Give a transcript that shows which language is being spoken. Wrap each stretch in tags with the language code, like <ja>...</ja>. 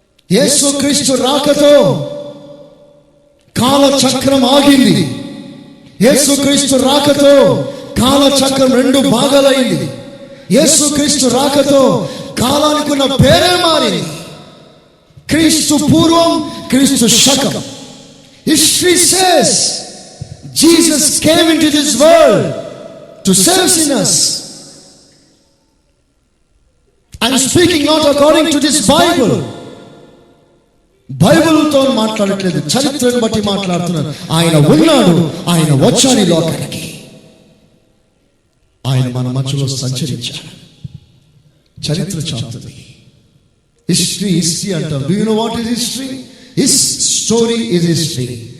<te>యేసు క్రీస్తు రాకతో కాల చక్రం ఆగింది. యేసు క్రీస్తు రాకతో కాల చక్రం 2 భాగాలైంది. యేసు క్రీస్తు రాకతో కాలానికి ఉన్న పేరే మారింది. క్రీస్తు పూర్వం, క్రీస్తు శకం.</te> <en>History says Jesus came into this world to save sinners. I'm speaking not according to this Bible.</en> <te>బైబిల్తో మాట్లాడట్లేదు, చరిత్రను బట్టి మాట్లాడుతున్నాను. ఆయన ఉన్నాడు, ఆయన వచ్చాడు ఈ లోకానికి. ఆయన మన మధ్యలో సంచరించాడు. చరిత్ర చెప్తుంది.</te> <en>History అంటాం. Do you know what is history? His story is history.</en>